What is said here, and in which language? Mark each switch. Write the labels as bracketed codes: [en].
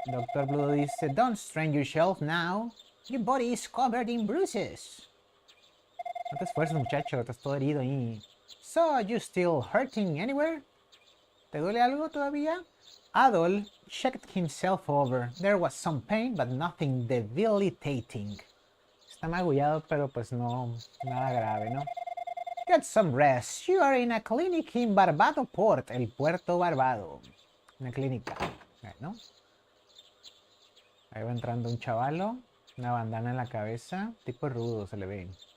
[en] Doctor Bludo dice, don't strain yourself now. Your body is covered in bruises. [es] No te esfuerces, muchacho, estás todo herido ahí. [en] So, you still hurting anywhere? [es] ¿Te duele algo todavía? [en] Adol checked himself over. There was some pain, but nothing debilitating. [es] Está magullado, pero pues no, nada grave, ¿no? [en] Get some rest. You are in a clinic in Barbado Port, [es] el Puerto Barbado. Una clínica, ¿no? Ahí va entrando un chavalo, una bandana en la cabeza, tipo rudo se le ve.